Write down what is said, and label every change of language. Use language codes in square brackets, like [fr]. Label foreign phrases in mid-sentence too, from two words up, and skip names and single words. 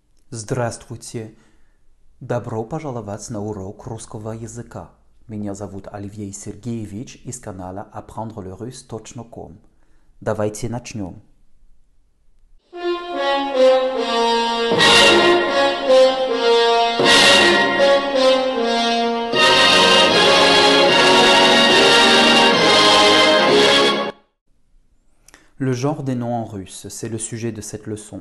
[ru] Здравствуйте! Добро пожаловать на урок русского языка. Меня зовут Оливьей Сергеевич из канала Apprendre le russe.com. Давайте начнем. [fr] Le genre des noms en russe, c'est le sujet de cette leçon.